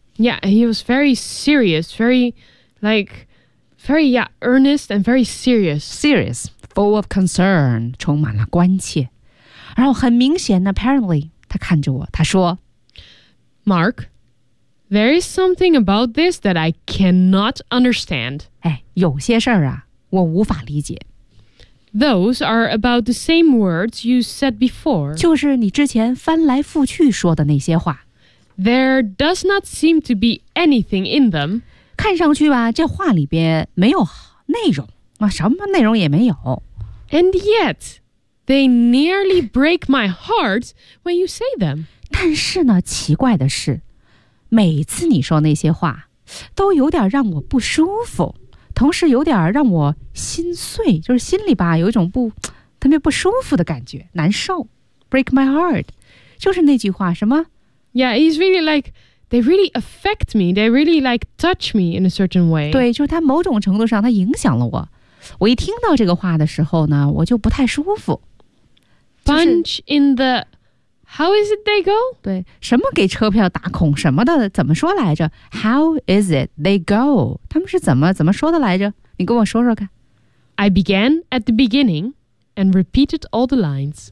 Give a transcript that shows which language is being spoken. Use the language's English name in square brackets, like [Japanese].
[English] Yeah, he was very serious, very, like, very, yeah, earnest and very serious. Serious, full of concern, [Chinese] 充满了关切。然后很明显 apparently, 他看着我，他说 [English] Mark,There is something about this that I cannot understand. [Chinese] 哎，有些事儿啊，我无法理解。 [English] Those are about the same words you said before. [Chinese] 就是你之前翻来覆去说的那些话。 [English] There does not seem to be anything in them. [Chinese] 看上去吧，这话里边没有内容，什么内容也没有。 [English] And yet, they nearly break my heart when you say them. [Chinese] 但是呢，奇怪的是每次你说那些话都有点让我不舒服，同时有点让我心碎，就是心里吧有一种不特别不舒服的感觉，难受。 [English] Break my heart [Chinese] 就是那句话什么 [English] Yeah, he's really like They really affect me. They really like touch me in a certain way. [Chinese] 对，就是他某种程度上他影响了我。我一听到这个话的时候呢，我就不太舒服、 [English] 就是、Punch in theHow is it they go? [Chinese] 对，什么给车票打孔什么的，怎么说来着 ？ [English] How is it they go? [Chinese] 他们是怎么说的来着？你跟我说说看。 [English] I began at the beginning and repeated all the lines.